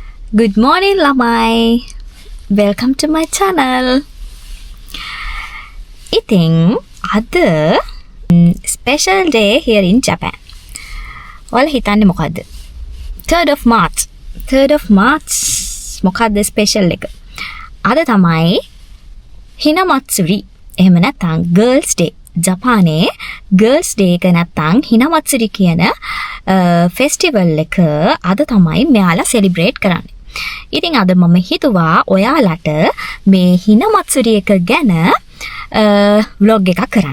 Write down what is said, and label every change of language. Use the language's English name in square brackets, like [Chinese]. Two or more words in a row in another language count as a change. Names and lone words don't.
[English] Good morning lamai. Welcome to my channel. [Sinhala] ඉතින් අද [English] special day here in Japan. [Sinhala] ඔයාලා හිතන්නේ මොකද්ද? [English] 3rd of March. 3rd of March [Sinhala] මොකද්ද special එක? අද තමයි හිනමත්සුරි. එහෙම නැත්නම් Girls Day. ජපානයේ Girls Day එක නැත්නම් හිනමත්සුරි කියන ෆෙස්ටිවල් එක අද තමයි මෙයාලා සෙලිබ්‍රේට් කරන්නේ. ඉතින් අද මම හිතුවා ඔයාලට මේ හිනමත්සුරි එක ගැන vlog එකක් කරන්න.